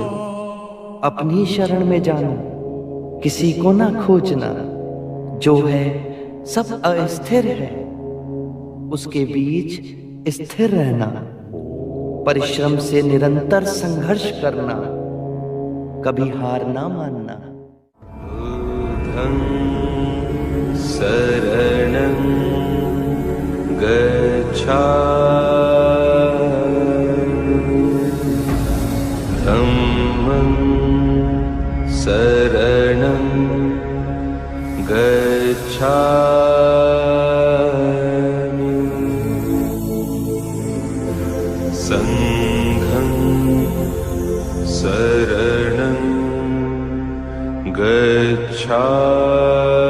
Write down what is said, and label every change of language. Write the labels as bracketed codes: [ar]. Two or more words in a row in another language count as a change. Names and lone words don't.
[hi] अपनी शरण में जानो, किसी को ना खोजना। जो है सब अस्थिर है, उसके बीच स्थिर रहना। परिश्रम से निरंतर संघर्ष करना, कभी हार ना मानना। [pi] बुद्धं शरणं गच्छामि, धम्मं शरणं गच्छामि, संघं शरणं गच्छामि।